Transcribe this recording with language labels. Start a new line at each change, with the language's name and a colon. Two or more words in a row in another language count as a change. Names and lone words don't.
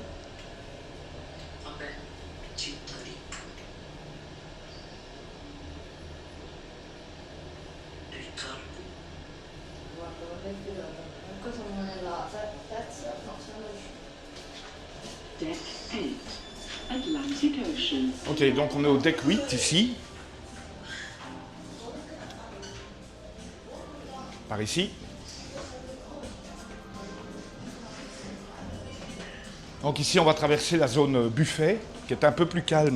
Italian: Vabbè, cittadino. Riccardo. Guarda il pilota. Cosa non è la terza? No, siamo riusciti.
English: Deck 8. Atlantic Ocean.
French: Ok, donc on est au deck 8 ici. Par ici. Donc ici, on va traverser la zone buffet, qui est un peu plus calme.